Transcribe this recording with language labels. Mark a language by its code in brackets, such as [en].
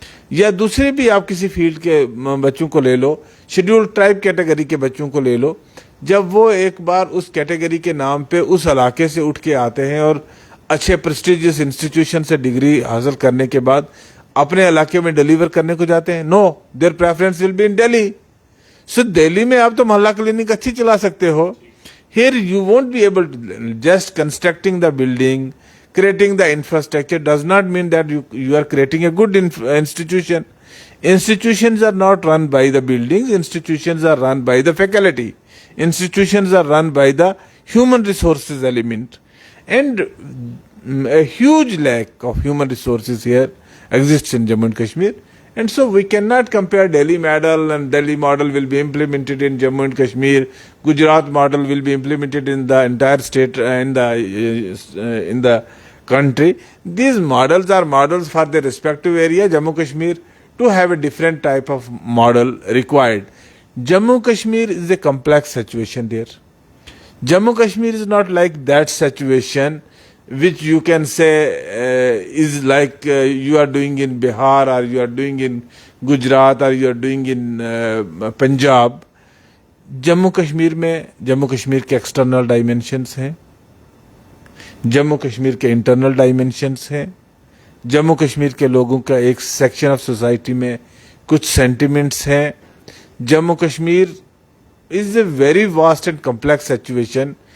[ur] یا دوسرے بھی آپ کسی فیلڈ کے بچوں کو لے لو، شیڈیول ٹرائب کیٹیگری کے بچوں کو لے لو، جب وہ ایک بار اس کیٹیگری کے نام پہ اس علاقے سے اٹھ کے آتے ہیں اور اچھے پریسٹیجیس انسٹیٹیوشن سے ڈگری حاصل کرنے کے بعد اپنے علاقے میں ڈیلیور کرنے کو جاتے ہیں، [en] No their preference will be in Delhi. [ur] سو دہلی میں آپ تو محلہ کلینک اچھی چلا سکتے ہو. [en] Here you won't be able to just constructing the building, creating the infrastructure does not mean that you are creating a good institution. Institutions are not run by the buildings, institutions are run by the faculty, institutions are run by the human resources element, and a huge lack of human resources here exists in Jammu and Kashmir. And so we cannot compare Delhi model, and Delhi model will be implemented in Jammu and Kashmir. Gujarat model will be implemented in the entire state, in the country. These models are models for their respective area. Jammu Kashmir to have a different type of model required. Jammu Kashmir is a complex situation there. Jammu Kashmir is not like that situation which you can say is like you are doing in Bihar, or you are doing in Gujarat, or you are doing in Punjab. [ur] Jammu Kashmir میں جموں کشمیر کے external dimensions ہیں، جموں کشمیر کے internal dimensions ہیں. جموں کشمیر کے لوگوں کا ایک section of society میں کچھ سینٹیمنٹس ہیں. [en] Jammu Kashmir is a very vast and complex situation.